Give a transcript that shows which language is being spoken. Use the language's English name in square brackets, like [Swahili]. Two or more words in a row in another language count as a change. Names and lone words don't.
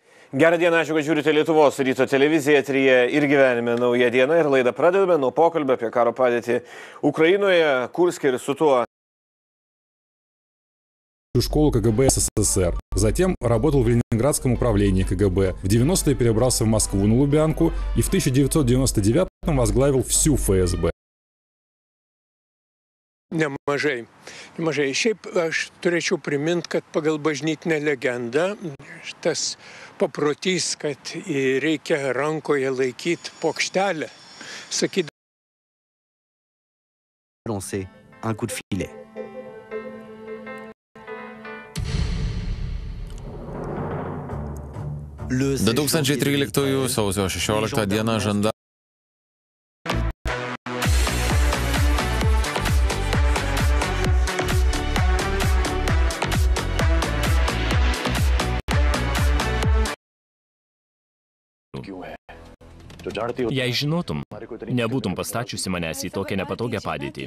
[Lithuanian] Gerą dieną, ačiū, kad žiūrite Lietuvos ryto televiziją, eteryje ir gyvenime nauja diena ir laidą pradedame nuo pokalbio apie karo padėtį Ukrainoje, Kurske ir su tuo. [Russian] Школу КГБ СССР. Затем работал в Ленинградском управлении КГБ. В 90-е перебрался в Москву на Лубянку и в 1999-м возглавил всю ФСБ. [Lithuanian] Nemažai. Šiaip aš turėčiau priminti, kad pagal bažnytinę legendą tas paprotys, kad reikia rankoje laikyti plokštelę, sakydavo. [French] Lancer un coup de filet. Le [Lithuanian] 2013 sausio 16 dieną žandarai Jei žinotum, nebūtum pastačiusi manęs į tokią nepatogią padėtį.